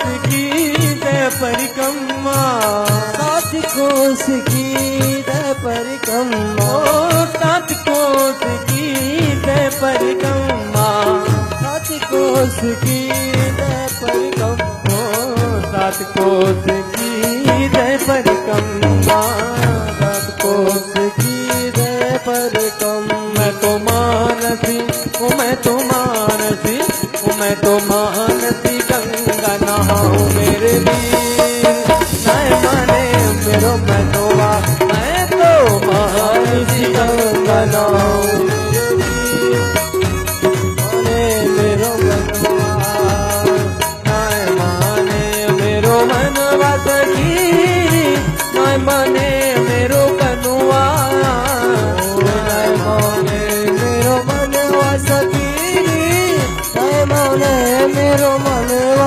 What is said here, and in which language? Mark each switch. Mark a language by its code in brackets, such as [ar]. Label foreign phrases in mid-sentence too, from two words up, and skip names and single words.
[hi] की जय परिक्रमा, सात कोस की जय परिक्रमा, सात कोस की जय परिक्रमा, सात कोस की जय परिक्रमा, सात कोस की जय परिक्रमा, सात कोस की जय परिक्रमा। [bra] मैं तो मानसी, मैं तो मानसी, मैं तो मानसी गंगा नहाऊं मेरे वीर, नाय माने मेरो मनवा, मैं तो मानसी गंगा नहाऊं मेरो मनवा, नाय माने मेरो मनवा सखी, नाय माने मेरो कनुआ, नाय माने मेरो मनवा सखी, नाय माने मेरो मनवा।